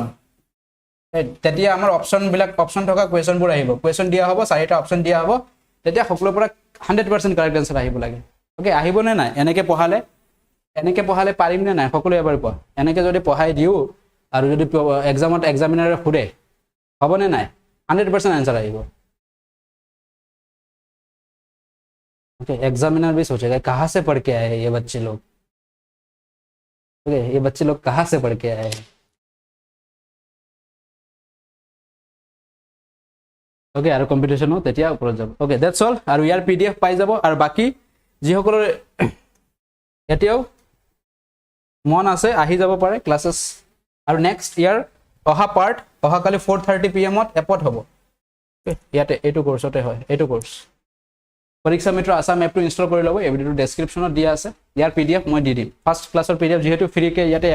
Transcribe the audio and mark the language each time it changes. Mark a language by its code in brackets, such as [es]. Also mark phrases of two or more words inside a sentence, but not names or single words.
[as] তেতিয়া আমাৰ অপচন থকা কোৱেশ্চনবোৰ আহিব কোৱেশ্চন দিয়া হ'ব চাৰিটা অপচন দিয়া হ'ব তেতিয়া সকলোৰ পৰা 100% [en] correct answer [as] আহিব লাগে ওকে আহিব নে নাই এনেকে পঢ়ালে পাৰিম নে নাই সকলো এবাৰ কোৱা এনেকে যদি পঢ়াই দিও আৰু যদি এক্সামত এক্সামিনাৰে খুৰে হ'ব নে নাই 100% आंसर আহিব [hi] ओके एग्जामिनर भी सोचेगा कहाँ से पढ़ के आए ये बच्चे लोग ओके ये बच्चे लोग कहाँ से पढ़ के आए हैं [as] ओके আৰু কম্পিটিশন তেতিয়া ওপৰত যাব ওকে [en] that's all [as] আৰু ইয়াৰ পিডিএফ পাই যাব আৰু বাকি যি সকলৰ এতিয়াও মন আছে আহি যাব পাৰে ক্লাसेस আৰু নেক্সট ইয়াৰ অহা পাৰ্ট অহা কালি 4:30 pm ত এপত হ'ব ইয়াতে এইটো কোৰ্সতে হয় এইটো কোৰ্স পৰীক্ষা মিত্ৰ আসাম এপটো ইনষ্টল কৰি লব এই ভিডিওৰ ডেসক্ৰিপচনত দিয়া আছে ইয়াৰ পিডিএফ মই দি দিম ফাৰ্স্ট ক্লাছৰ পিডিএফ যেহেতু ফ্ৰী কে ইয়াতে